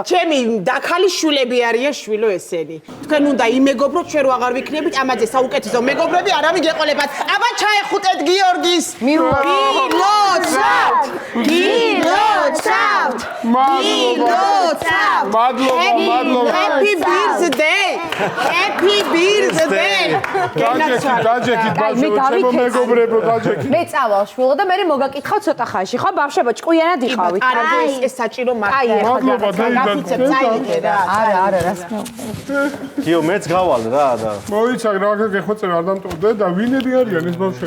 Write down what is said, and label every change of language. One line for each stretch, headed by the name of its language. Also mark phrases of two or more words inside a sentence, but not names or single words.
Georgian: ჩემი დაქალიშვილები არიან შვილო ესენი. თქვენ უნდა იმეგობროთ, ჩვენ რო აღარ ვიქნებით ამაზე საუკეთესო მეგობრები, არავინ გეყოლებათ. აბა ჩაეხუტეთ გიორგის. გილოცავთ. მადლობა.
English: Happy birthday. Happy birthday.
Georgian: დაჯექით ბავშვებო, ჩემო მეგობრებო, დაჯექით. მე წავალ შვილო და მე მოგაკითხავ ცოტა ხანში, ხო ბავშვებო, ჭკვიანად იყავით. არა, ეს საჭირო მართლა. მადლობა, გაფიცებ წაიგე რა. არა, რას გიო, მეც გავალ რა და. მოიცაგ რა გეხვეწები არ დამტოვდე და ვინები არიან ეს ბავშვები?